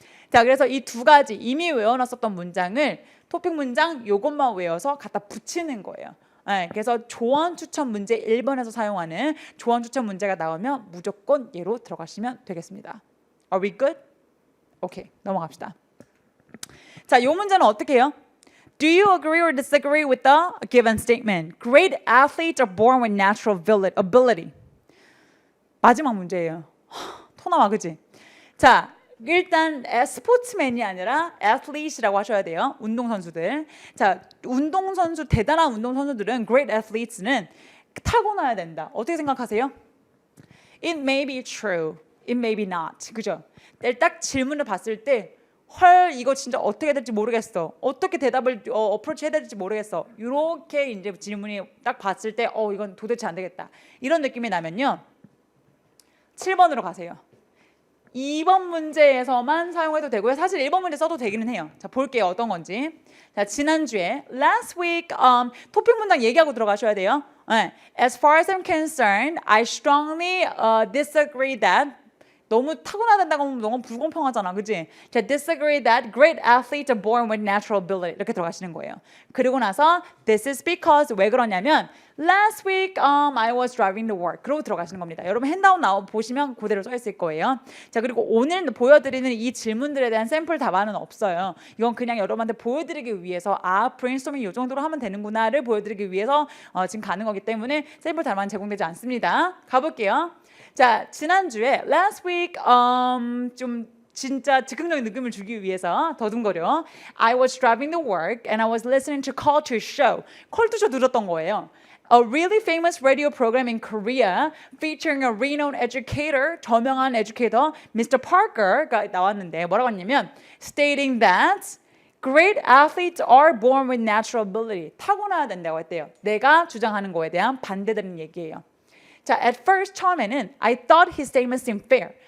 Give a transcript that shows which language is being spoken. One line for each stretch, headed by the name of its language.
Korean: 자, 그래서 이 두 가지 이미 외워놨었던 문장을 토픽 문장 요것만 외워서 갖다 붙이는 거예요. 네, 그래서 조언 추천 문제 1번에서 사용하는 조언 추천 문제가 나오면 무조건 얘로 들어가시면 되겠습니다.
English: Are we good?
Korean: 오케이, 넘어갑시다. 자, 요 문제는 어떻게 해요?
English: Do you agree or disagree with the given statement? Great athletes are born with natural ability.
Korean: 마지막 문제예요. 토 나와, 그치? 자, 일단 스포츠맨이 아니라 athlete이라고 하셔야 돼요. 운동선수들. 자, 대단한 운동선수들은
English: great athletes
Korean: 는 타고나야 된다. 어떻게 생각하세요?
English: It may be true. It may be not.
Korean: 그죠? 딱 질문을 봤을 때 헐, 이거 진짜 어떻게 될지 모르겠어. 어떻게 대답을 어프로치 해야 될지 모르겠어. 이렇게 이제 질문이 딱 봤을 때 이건 도대체 안 되겠다. 이런 느낌이 나면요. 7번으로 가세요. 2번 문제에서만 사용해도 되고요. 사실 1번 문제 써도 되기는 해요. 자, 볼게요. 어떤 건지. 자, 지난주에
English: last week
Korean: 토픽 문장 얘기하고 들어가셔야 돼요. 네.
English: As far as I'm concerned, I strongly disagree that
Korean: 너무 타고나야 하면 너무 불공평하잖아. 그치?
English: 자, disagree that great athletes are born with natural ability.
Korean: 이렇게 들어가시는 거예요. 그리고 나서
English: this is because
Korean: 왜 그러냐면
English: last week I was driving to work.
Korean: 그러고 들어가시는 겁니다. 여러분 핸드아웃 보시면 그대로 써 있을 거예요. 자, 그리고 오늘 보여드리는 이 질문들에 대한 샘플 답안은 없어요. 이건 그냥 여러분한테 보여드리기 위해서 브레인스토밍 이 정도로 하면 되는구나를 보여드리기 위해서 지금 가는 거기 때문에 샘플 답안 제공되지 않습니다. 가볼게요. 자, 지난주에
English: last week
Korean: 좀 진짜 즉흥적인 느낌을 주기 위해서 더듬거려
English: I was driving to work and I was listening to Culture Show.
Korean: 컬투쇼 들었던 거예요.
English: A really famous radio program in Korea featuring a renowned educator,
Korean: 저명한
English: educator, Mr. Parker가
Korean: 나왔는데 뭐라고 했냐면
English: stating that great athletes are born with natural ability.
Korean: 타고나야 된다고 했대요. 내가 주장하는 거에 대한 반대되는 얘기예요.
English: 자, at first
Korean: 처음에는
English: I thought his statement seemed fair.